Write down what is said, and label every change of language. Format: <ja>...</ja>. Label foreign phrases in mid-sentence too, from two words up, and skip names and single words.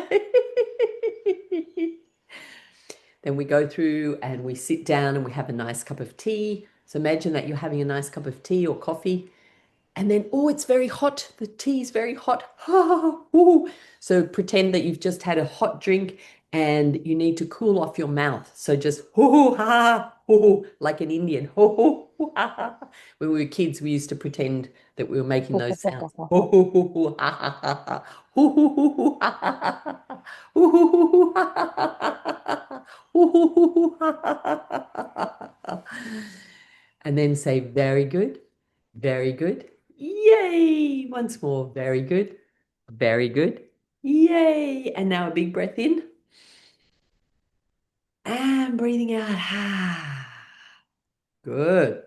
<en>Then we go through and we sit down and we have a nice cup of tea. So imagine that you're having a nice cup of tea or coffee. And then, oh, it's very hot. The tea is very hot. So pretend that you've just had a hot drink and you need to cool off your mouth. So just hoo hoo ha ha hoo hoo like an Indian. Hoo hoo hoo ha ha. When we were kids, we used to pretend that we were making those sounds. Hoo hoo hoo hoo ha ha ha ha. Hoo hoo hoo hoo ha ha ha ha. Hoo hoo hoo hoo ha ha ha ha. Hoo hoo hoo hoo ha ha ha ha. And then say very good, very good. Yay! Once more, very good, very good. Yay! And now a big breath in. And breathing out. Good.</en>